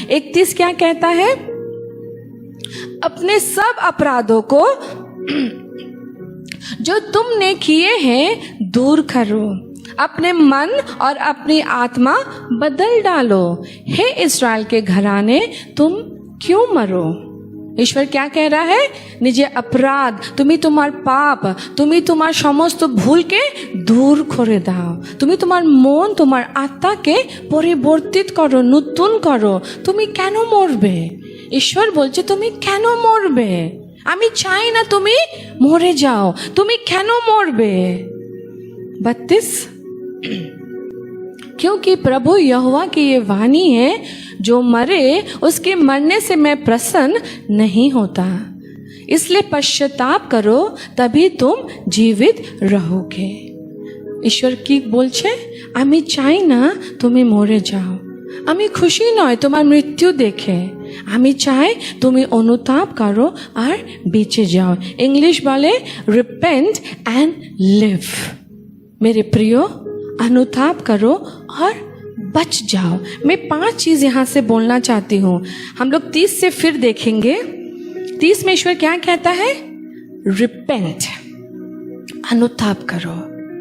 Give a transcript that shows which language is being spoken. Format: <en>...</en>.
<hi>31 क्या कहता है? अपने सब अपराधों को जो तुमने किए हैं दूर करो, अपने मन और अपनी आत्मा बदल डालो। हे इस्राएल के घराने, तुम क्यों मरो? ईश्वर क्या कह रहा है? निजे अपराध,</hi> <bn>তুমি তোমার পাপ, তুমি তোমার সমস্ত ভুলকে দূর করে দাও, তুমি তোমার মন, তোমার আত্মাকে পরিবর্তিত করো, নতুন করো। তুমি কেন মরবে? ঈশ্বর বলছে তুমি কেন মরবে? আমি চাই না তুমি মরে যাও, তুমি কেন মরবে?</bn> <hi>32 क्योंकि प्रभु यहोवा की ये वाणी है, जो मरे उसके मरने से मैं प्रसन्न नहीं होता। इसलिए पश्चाताप करो, तभी तुम जीवित रहोगे। ईश्वर की</hi> <bn>बोलছে আমি চাই না তুমি মরে যাও, আমি খুশি নয় তোমার মৃত্যু দেখে, আমি চাই তুমি অনুতাপ করো আর বেঁচে যাও।</bn> <en>English</en> <bn>বলে</bn> <en>repent and live।</en> <hi>मेरे प्रियो, अनुताप करो और बच जाओ। मैं 5 चीज़ यहाँ से बोलना चाहती हूँ। हम लोग 30 से फिर देखेंगे। 30 में ईश्वर क्या कहता है? रिपेंट, अनुताप करो।</hi>